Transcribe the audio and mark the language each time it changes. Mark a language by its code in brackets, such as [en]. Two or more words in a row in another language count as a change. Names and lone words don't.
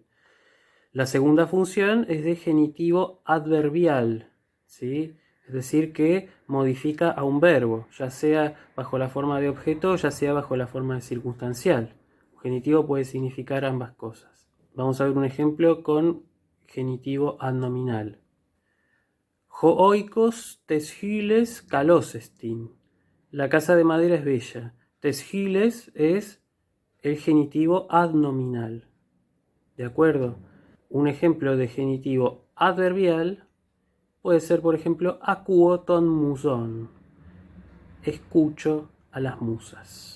[es] La segunda función es de genitivo adverbial, ¿sí? Es decir, que modifica a un verbo, ya sea bajo la forma de objeto o ya sea bajo la forma de circunstancial. Un genitivo puede significar ambas cosas. Vamos a ver un ejemplo con genitivo adnominal. [el] Ὁ οἶκος τῆς ὕλης καλός ἐστιν. [es] La casa de madera es bella. Teshiles es el genitivo adnominal. ¿De acuerdo? Un ejemplo de genitivo adverbial puede ser, por ejemplo, [el] ἀκούω τῶν μουσῶν. [es] Escucho a las musas.